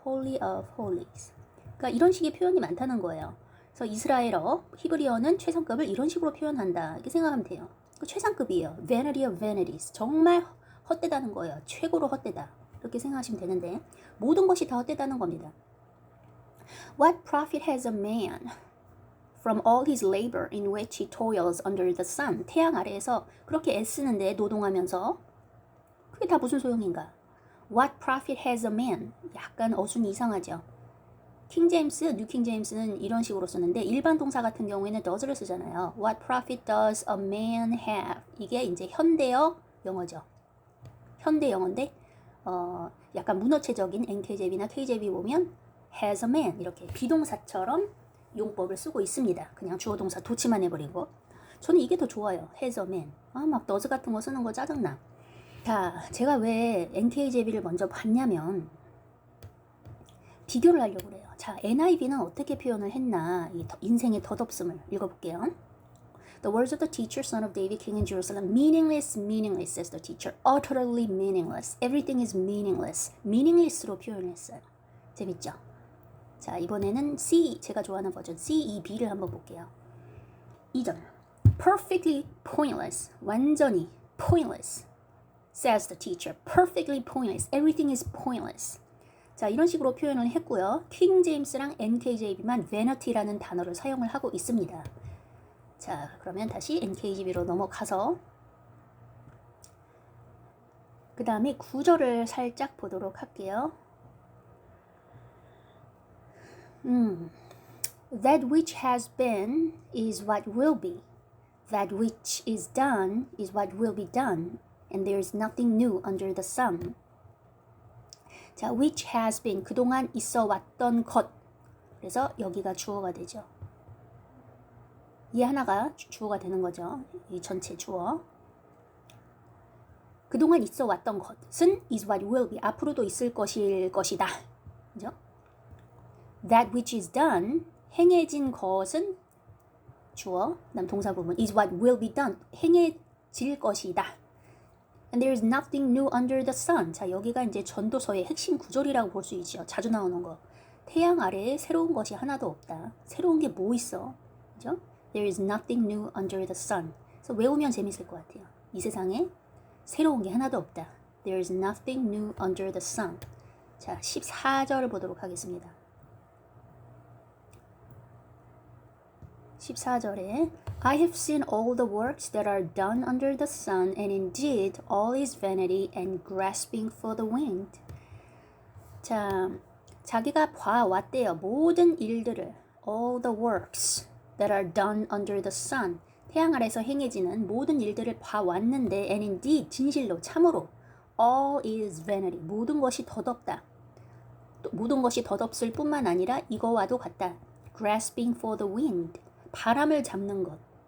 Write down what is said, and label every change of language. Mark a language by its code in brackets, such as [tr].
[en] Holy of Holies. [ko] 그러니까 이런 식의 표현이 많다는 거예요. 그래서 이스라엘어, 히브리어는 최상급을 이런 식으로 표현한다. 이렇게 생각하면 돼요. 최상급이에요. [en] Vanity of vanities. [ko] 정말 헛되다는 거예요. 최고로 헛되다. 이렇게 생각하시면 되는데 모든 것이 다 헛되다는 겁니다. [en] What profit has a man from all his labor in which he toils under the sun? [ko] 태양 아래에서 그렇게 애쓰는데 노동하면서 그게 다 무슨 소용인가? [en] What profit has a man? [ko] 약간 어순이 이상하죠. 뉴킹 제임스는 이런 식으로 쓰는데 일반 동사 같은 경우에는 does를 쓰잖아요. [en] What profit does a man have? [ko] 이게 이제 현대어 영어죠. 현대 영어인데 약간 문어체적인 NKJV나 KJV 보면 [en] has a man [ko] 이렇게 비동사처럼 용법을 쓰고 있습니다. 그냥 주어 동사 도치만 해버리고. 저는 이게 더 좋아요. [en] has a man. [ko] 막 does 같은 거 쓰는 거 짜증나. 자, 제가 왜 NKJV를 먼저 봤냐면 비교를 하려고 그래요. 자, NIV는 어떻게 표현을 했나 이 인생의 덧없음을 읽어볼게요. [en] The words of the teacher, son of David, king in Jerusalem, meaningless, meaningless, says the teacher. Utterly meaningless. Everything is meaningless. [ko] meaningless로 표현했어요. 재밌죠? 자, 이번에는 C, 제가 좋아하는 버전 C, E, B를 한번 볼게요. [en] 2절. Perfectly pointless. [ko] 완전히 pointless. [en] Says the teacher. Perfectly pointless. Everything is pointless. [ko] 자, 이런 식으로 표현을 했고요. 킹 제임스랑 NKJV만 vanity라는 단어를 사용을 하고 있습니다. 자, 그러면 다시 NKJV로 넘어가서 그 다음에 구절을 살짝 보도록 할게요. [en] That which has been is what will be. That which is done is what will be done. And there is nothing new under the sun. [ko] 자, [en] which has been, [ko] 그동안 있어 왔던 것. 그래서 여기가 주어가 되죠. 이 하나가 주어가 되는 거죠. 이 전체 주어. 그동안 있어 왔던 것은 [en] is what will be. [ko] 앞으로도 있을 것일 것이다. 그죠? [en] That which is done, [ko] 행해진 것은 주어, 그다음 동사 부분 [en] is what will be done. [ko] 행해질 것이다. [en] And there is nothing new under the sun. [ko] 자, 여기가 이제 전도서의 핵심 구절이라고 볼 수 있죠. 자주 나오는 거. 태양 아래에 새로운 것이 하나도 없다. 새로운 게 뭐 있어? 그죠? [en] There is nothing new under the sun. [ko] 그래서 외우면 재밌을 것 같아요. 이 세상에 새로운 게 하나도 없다. [en] There is nothing new under the sun. [ko] 자, 14절을 보도록 하겠습니다. [en] 14절에 I have seen all the works that are done under the sun, and indeed all is vanity and grasping for the wind. [ko] 자, 자기가 봐왔대요. 모든 일들을 [en] all the works that are done under the sun. [ko] 태양 아래서 행해지는 모든 일들을 봐왔는데 [en] and indeed [ko] 진실로 참으로 [en] all is vanity. [ko] 모든 것이 덧없다. 또 모든 것이 덧없을 뿐만 아니라 이거와도 같다. [en] grasping for the wind. [ko] 바람을 잡는 것.